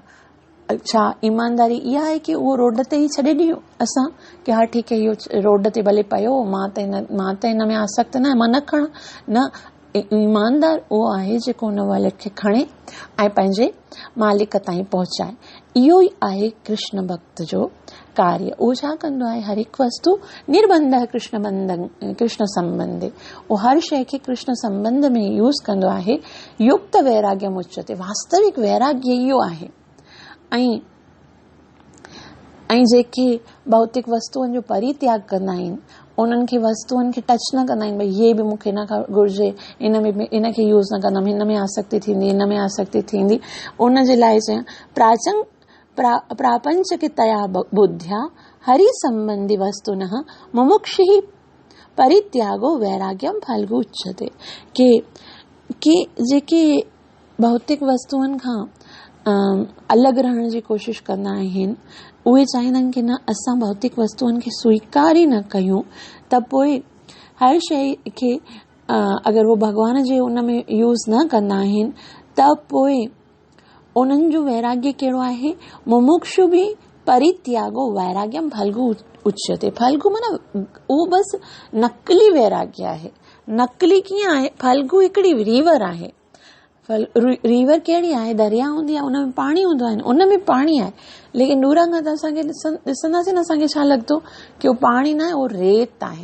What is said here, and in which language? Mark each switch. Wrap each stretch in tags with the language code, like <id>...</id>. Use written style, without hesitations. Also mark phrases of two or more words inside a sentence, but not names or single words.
<sd>छा ईमानदारी इहा आहे कि उहो रोड ते ई छॾे ॾियो असां कि हा ठीकु आहे इहो रोड ते भले पियो, मां त हिन में आसक्त न, मां न खणा न। ईमानदार उहो आहे जेको हुन वॉलेट खे खणे ऐं पंहिंजे मालिक ताईं पहुचाए। इहो ई आहे कृष्ण भक्त जो कार्य। उहो छा कंदो आहे? हर हिकु वस्तु</sd> <sa>निर्बंध कृष्ण संबंधी,</sa> <sd>उहो हर शइ खे कृष्ण संबंध में यूज़ कंदो आहे।</sd> <sa>युक्त वैराग्यम उच्यते।</sa> <sd>वास्तविक वैराग्य इहो आहे। ऐं जेके भौतिक वस्तुअनि जो परित्याग कंदा आहिनि, उन्हनि खे वस्तुअनि खे टच न कंदा आहिनि, भई हे बि मूंखे न घुर्जे, इनखे यूज़ न कंदमि, हिन में आसक्ति थींदी, हिन में आसक्ति थींदी। उन जे लाइ चयां</sd> <sa>प्रापंचकितया बुद्ध्या हरि संबंधी वस्तुनः मुमुक्षुः परित्यागो वैराग्यम फल्गु उच्यते।</sa> <sd>के जेके भौतिक वस्तुअनि खां अलॻि रहण जी कोशिश कंदा आहिनि, उहे चाहींदा आहिनि कि न असां भौतिक वस्तुअनि खे स्वीकार ई न कयूं, त पोइ हर शइ खे अगरि वो भॻवान जे उन में यूज़ न कंदा आहिनि, त पोइ उन्हनि जो वैराग्य कहिड़ो आहे?</sd> <sa>मुमुक्षु बि परित्यागो वैराग्यम फल्गु उच्यते।</sa> <sd>फल्गु माना उहो बसि नकली वैराग्य आहे। नकली कीअं आहे? फल्गु हिकिड़ी रिवर आहे। रिवर कहिड़ी आहे? दरिया हूंदी आहे, उनमें पाणी हूंदो आहे, उनमें पाणी आहे, लेकिन दूरां खां त असांखे ॾिसंदासीं न, असांखे छा लॻंदो कि उहो पाणी न आहे, उहो रेत आहे।</sd>